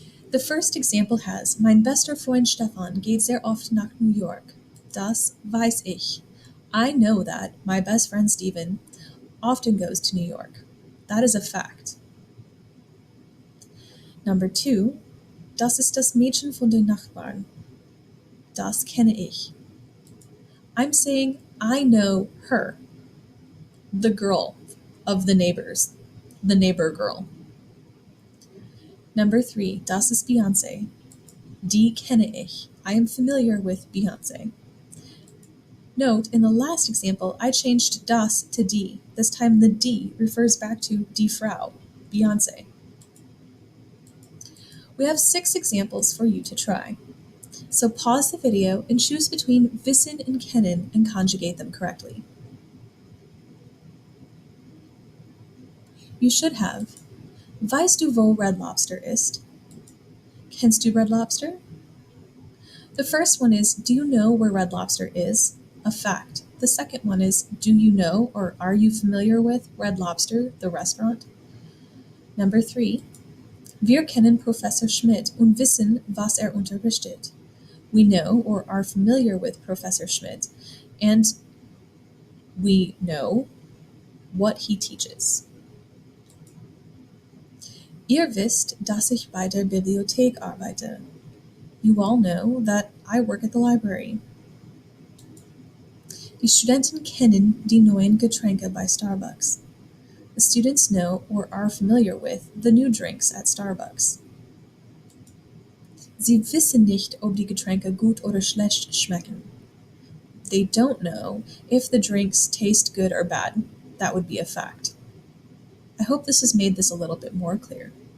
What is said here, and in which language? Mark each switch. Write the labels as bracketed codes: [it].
[en] The first example has, [de] mein bester Freund Stefan geht sehr oft nach New York. Das weiß ich. [en] I know that my best friend Stephen often goes to New York. That is a fact. [de] Number 2, das ist das Mädchen von den Nachbarn. Das kenne ich. [en] I'm saying I know her, the girl of the neighbors, the neighbor girl. [de] Number 3, das ist Beyoncé. Die kenne ich. [en] I am familiar with Beyoncé. Note, in the last example, I changed das to die. This time the die refers back to die Frau, Beyoncé. We have 6 examples for you to try. So pause the video and choose between wissen and kennen and conjugate them correctly. You should have. [de] Weißt du, wo Red Lobster ist? Kennst du Red Lobster? [en] The first one is, do you know where Red Lobster is? A fact. The second one is, do you know or are you familiar with Red Lobster, the restaurant? Number 3. [de] Wir kennen Professor Schmidt und wissen, was unterrichtet. [en] We know or are familiar with Professor Schmidt, and we know what he teaches. [de] Ihr wisst, dass ich bei der Bibliothek arbeite. [en] You all know that I work at the library. [de] Die Studenten kennen die neuen Getränke bei Starbucks. [en] The students know or are familiar with the new drinks at Starbucks. [de] Sie wissen nicht, ob die Getränke gut oder schlecht schmecken. [en] They don't know if the drinks taste good or bad. That would be a fact. I hope this has made this a little bit more clear.